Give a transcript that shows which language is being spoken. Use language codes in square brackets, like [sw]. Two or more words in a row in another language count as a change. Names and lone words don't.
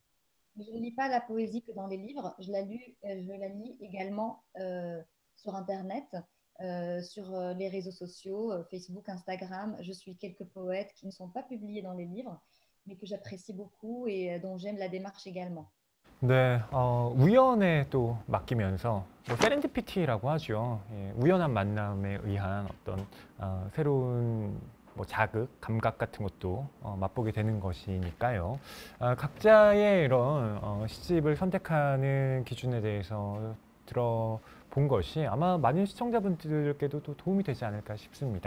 [fr] Mais je ne lis pas la poésie que dans les livres, je la lis également sur Internet, sur les réseaux sociaux, Facebook, Instagram. Je suis quelques poètes qui ne sont pas publiés dans les livres, mais que j'apprécie beaucoup et dont j'aime la démarche également. [ko] 네, 우연에 또 맡기면서 뭐 세렌디피티라고 하죠. 예, 우연한 만남에 의한 어떤 새로운 뭐 자극, 감각 같은 것도 맛보게 되는 것이니까요. 각자의 이런 시집을 선택하는 기준에 대해서 들어본 것이 아마 많은 시청자분들께도 또 도움이 되지 않을까 싶습니다.